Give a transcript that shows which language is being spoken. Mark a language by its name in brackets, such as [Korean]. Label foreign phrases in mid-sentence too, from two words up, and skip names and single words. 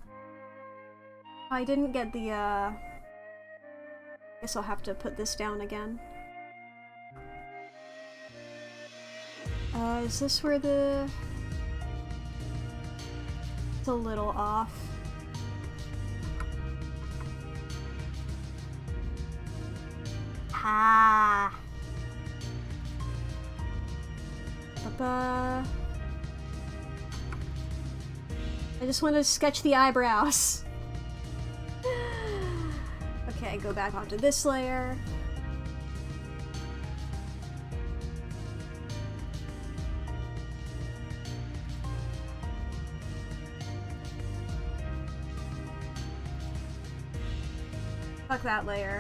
[English] I didn't get the, guess I'll have to put this down again. Is this where the... It's a little off. Ah. Ba-ba. I just want to sketch the eyebrows. Okay, go back onto this layer. Fuck that layer.